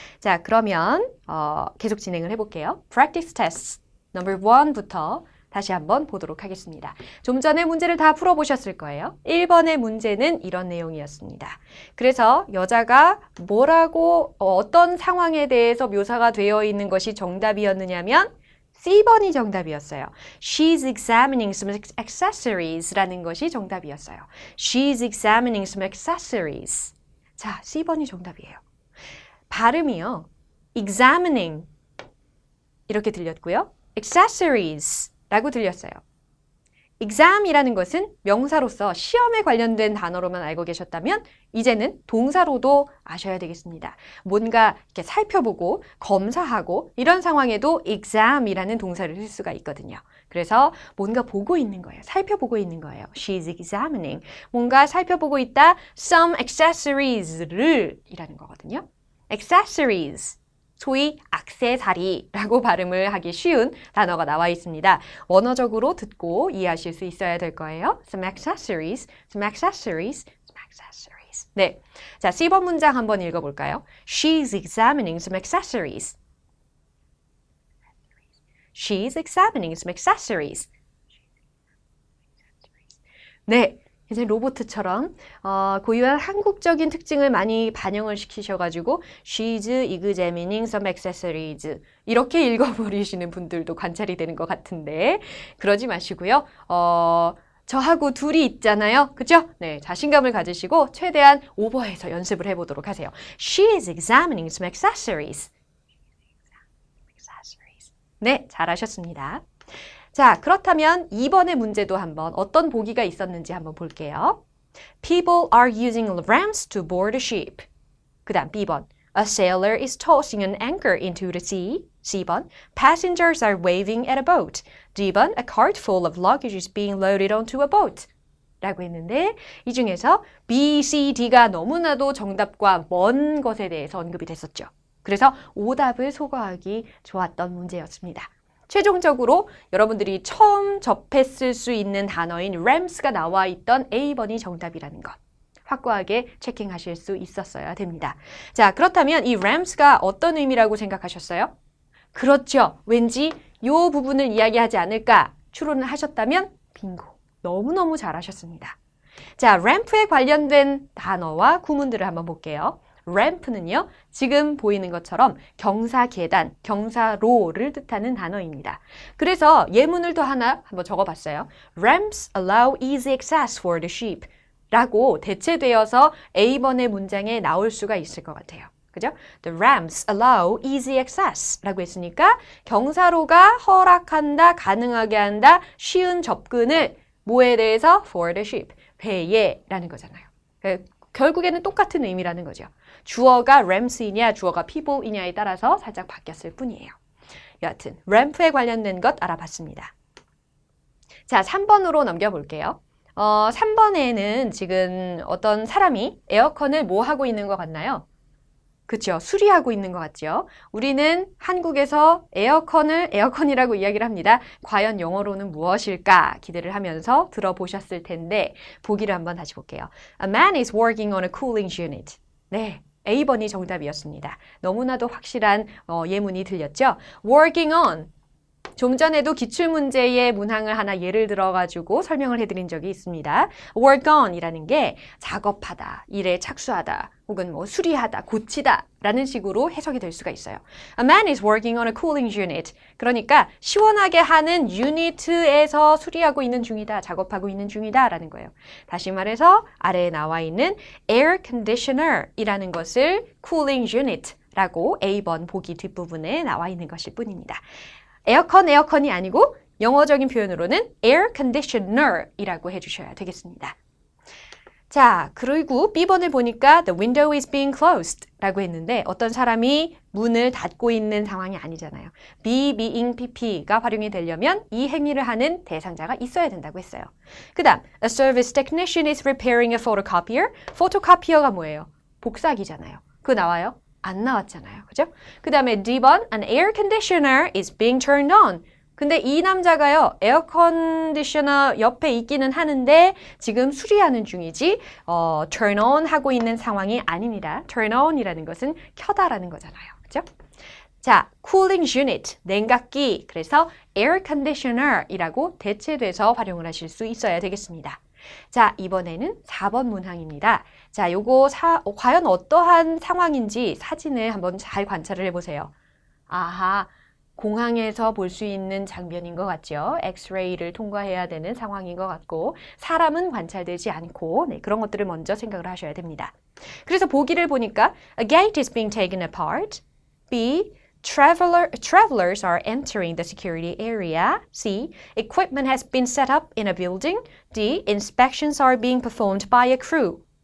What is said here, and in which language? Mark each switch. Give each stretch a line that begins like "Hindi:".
Korean: 자, 그러면 계속 진행을 해볼게요.
English: Practice tests number
Korean: 1부터 다시 한번 보도록 하겠습니다. 좀 전에 문제를 다 풀어보셨을 거예요. 1번의 문제는 이런 내용이었습니다. 그래서 여자가 뭐라고 어떤 상황에 대해서 묘사가 되어 있는 것이 정답이었느냐면 C번이 정답이었어요.
English: She's examining some accessories
Korean: 라는 것이 정답이었어요.
English: She's examining some accessories.
Korean: 자, C번이 정답이에요. 발음이요. examining 이렇게 들렸고요. accessories라고 들렸어요. exam이라는 것은 명사로서 시험에 관련된 단어로만 알고 계셨다면 이제는 동사로도 아셔야 되겠습니다. 뭔가 이렇게 살펴보고 검사하고 이런 상황에도 exam이라는 동사를 쓸 수가 있거든요. 그래서 뭔가 보고 있는 거예요. 살펴보고 있는 거예요.
English: She's examining.
Korean: 뭔가 살펴보고 있다.
English: Some accessories
Korean: 를 이라는 거거든요.
English: accessories.
Korean: 소위 액세서리라고 발음을 하기 쉬운 단어가 나와 있습니다. 원어적으로 듣고 이해하실 수 있어야 될 거예요.
English: Some accessories, some accessories, some accessories.
Korean: 네, 자, C번 문장 한번 읽어볼까요?
English: She's examining some accessories. She's examining some accessories.
Korean: 네. 이제 로봇처럼 고유한 한국적인 특징을 많이 반영을 시키셔가지고
English: She's examining some accessories
Korean: 이렇게 읽어버리시는 분들도 관찰이 되는 것 같은데 그러지 마시고요. 저하고 둘이 있잖아요. 그죠? 네, 자신감을 가지시고 최대한 오버해서 연습을 해보도록 하세요.
English: She is examining some accessories.
Korean: 네, 잘하셨습니다. 자, 그렇다면 2번의 문제도 한번 어떤 보기가 있었는지 한번 볼게요.
English: People are using ramps to board a ship.
Korean: 그 다음 B번.
English: A sailor is tossing an anchor into the sea. C번. Passengers are waving at a boat. D번. A cart full of luggage is being loaded onto a boat.
Korean: 라고 했는데 이 중에서 B, C, D가 너무나도 정답과 먼 것에 대해서 언급이 됐었죠. 그래서 오답을 소거하기 좋았던 문제였습니다. 최종적으로 여러분들이 처음 접했을 수 있는 단어인 rams가 나와 있던 A번이 정답이라는 것. 확고하게 체킹하실 수 있었어야 됩니다. 자, 그렇다면 이 rams가 어떤 의미라고 생각하셨어요? 그렇죠. 왠지 이 부분을 이야기하지 않을까 추론을 하셨다면 빙고. 너무너무 잘하셨습니다. 자, 램프에 관련된 단어와 구문들을 한번 볼게요. 램프는요, 지금 보이는 것처럼 경사 계단, 경사로를 뜻하는 단어입니다. 그래서 예문을 또 하나 한번 적어봤어요.
English: Ramps allow easy access for the sheep.
Korean: 라고 대체되어서 A번의 문장에 나올 수가 있을 것 같아요. 그죠?
English: The ramps allow easy access
Korean: 라고 했으니까 경사로가 허락한다, 가능하게 한다, 쉬운 접근을 뭐에 대해서?
English: For the sheep.
Korean: 배에 라는 거잖아요. 결국에는 똑같은 의미라는 거죠. 주어가 ramps이냐 주어가 people이냐에 따라서 살짝 바뀌었을 뿐이에요. 여하튼 램프에 관련된 것 알아봤습니다. 자, 3번으로 넘겨볼게요. 3번에는 지금 어떤 사람이 에어컨을 뭐 하고 있는 것 같나요? 그렇죠. 수리하고 있는 것 같죠. 우리는 한국에서 에어컨이라고 이야기를 합니다. 과연 영어로는 무엇일까 기대를 하면서 들어보셨을 텐데 보기를 한번 다시 볼게요.
English: A man is working on a cooling unit.
Korean: 네, A번이 정답이었습니다. 너무나도 확실한 예문이 들렸죠.
English: Working on.
Korean: 좀 전에도 기출문제의 문항을 하나 예를 들어가지고 설명을 해드린 적이 있습니다. work on 이라는 게 작업하다, 일에 착수하다, 혹은 뭐 수리하다, 고치다 라는 식으로 해석이 될 수가 있어요.
English: A man is working on a cooling unit.
Korean: 그러니까 시원하게 하는 유니트에서 수리하고 있는 중이다, 작업하고 있는 중이다 라는 거예요. 다시 말해서 아래에 나와 있는 air conditioner 이라는 것을 cooling unit 라고 A번 보기 뒷부분에 나와 있는 것일 뿐입니다. 에어컨이 아니고 영어적인 표현으로는 air conditioner 이라고 해주셔야 되겠습니다. 자, 그리고 B번을 보니까
English: the window is being closed
Korean: 라고 했는데 어떤 사람이 문을 닫고 있는 상황이 아니잖아요. be, being, pp가 활용이 되려면 이 행위를 하는 대상자가 있어야 된다고 했어요. 그 다음,
English: a service technician is repairing a photocopier.
Korean: photocopier가 뭐예요? 복사기잖아요. 그거 나와요? 안 나왔잖아요. 그죠? 그 다음에 D번,
English: an air conditioner is being turned on.
Korean: 근데 이 남자가요, 에어 컨디셔너 옆에 있기는 하는데 지금 수리하는 중이지 turn on 하고 있는 상황이 아닙니다. turn on 이라는 것은 켜다라는 거잖아요. 그죠? 자, cooling unit, 냉각기, 그래서 air conditioner 이라고 대체돼서 활용을 하실 수 있어야 되겠습니다. 자, 이번에는 4번 문항입니다. 자, 요거 과연 어떠한 상황인지 사진을 한번 잘 관찰을 해보세요. 아하, 공항에서 볼 수 있는 장면인 것 같죠? 엑스레이를 통과해야 되는 상황인 것 같고 사람은 관찰되지 않고 네, 그런 것들을 먼저 생각을 하셔야 됩니다. 그래서 보기를 보니까
English: A gate is being taken apart. B. Travelers are entering the security area. C. Equipment has been set up in a building. D. Inspections are being performed by a crew.